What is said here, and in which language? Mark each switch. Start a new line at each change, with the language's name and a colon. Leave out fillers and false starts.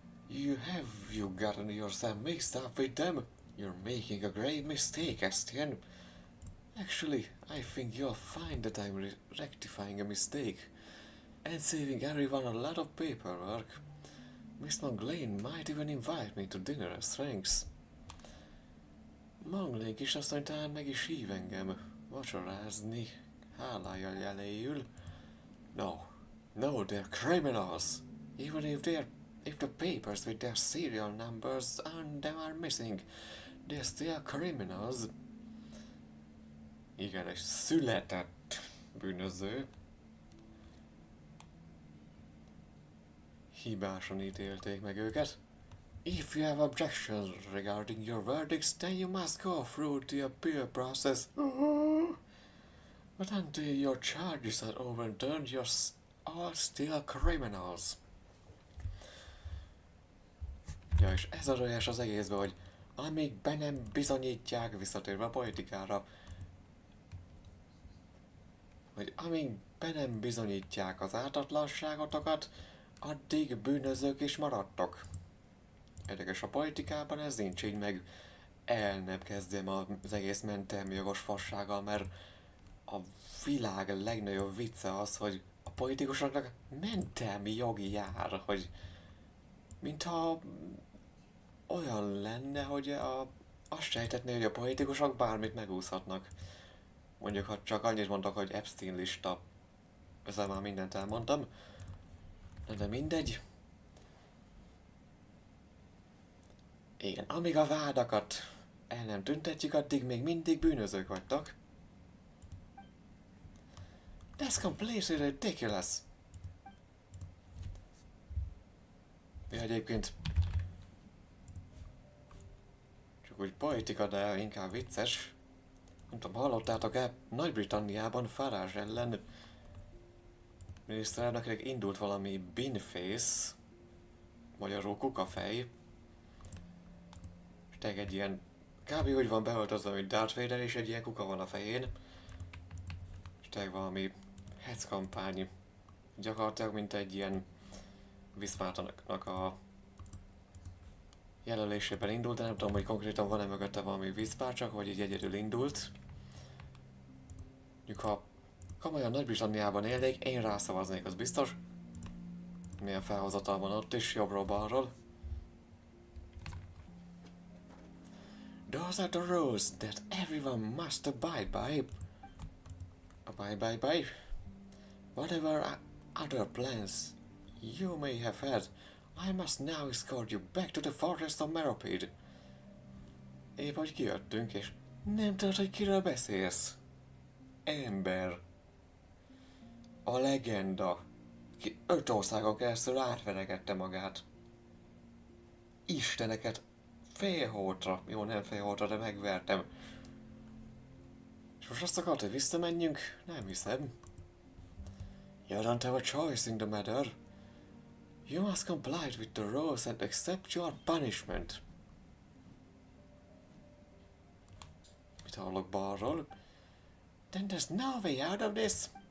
English: Have you gotten yourself mixed up with them? You're making a grave mistake, Estienne. Actually, I think you'll find that I'm rectifying a mistake and saving everyone a lot of paperwork. Miss Monglane might even invite me to dinner as thanks.
Hungarian: Monglane kisasszony talán meg is hív engem vacsorázni hálája jeléül.
English: No, they're criminals. Even if the papers with their serial numbers on them are missing, they're still criminals.
Hungarian: Igen, egy született bűnöző. Hibásan ítélték meg őket.
English: If you have objections regarding your verdicts, then you must go through the appeal process. But until your charges are overturned, you're all still criminals.
Hungarian: Ja, és ez a rölyes az egészben, hogy amíg be nem bizonyítják, visszatérve a politikára, hogy amíg be nem bizonyítják az ártatlanságotokat, addig bűnözők is maradtok. Érdekes, a politikában ez nincs így, meg el nem kezdjem az egész mentelmi jogos fassággal, mert a világ legnagyobb vicce az, hogy a politikusoknak mentelmi jogi jár, hogy mintha olyan lenne, hogy azt sejtetné, hogy a politikusok bármit megúszhatnak. Mondjuk, ha csak annyit mondok, hogy Epstein lista, ezzel már mindent elmondtam. De mindegy. Igen, amíg a vádakat el nem tüntetjük, addig még mindig bűnözők vagytok.
English: That's completely ridiculous.
Hungarian: Ja, egyébként csak úgy politika, de inkább vicces. Nem tudom, hallottátok-e, Nagy-Britanniában Farage ellen miniszterelnöknek indult valami beanface, magyarul kukafej. És tényleg egy ilyen, kb. Úgy van beöltözve, mint Darth Vader, és egy ilyen kuka van a fején. És tényleg valami hetz kampány. Gyakorlatilag mint egy ilyen Viszmártanak a jelölésében indult, de nem tudom, hogy konkrétan van-e mögötte valami vízpár, csak hogy így egyedül indult. Mondjuk, ha komolyan Nagy-Britanniában élnék, én rászavaznék, az biztos. Milyen felhozatal van ott is, jobbról-balról.
English: Those are the rules that everyone must abide by. Abide by? Whatever other plans you may have had, I must now escort you back to the forest of Meropid.
Hungarian: Épp hogy kijöttünk, és nem tudod, hogy kiről beszélsz. Ember. A legenda. Ki 5 országon keresztül átveregette magát. Isteneket félholtra. Jó, nem félholtra, de megvertem. És most azt akart, hogy visszamenjünk? Nem hiszem.
English: You don't have a choice in the matter. You must comply with the rules and accept your punishment.
Hungarian: Mit hallok balról?
English: Then there's no way out of this.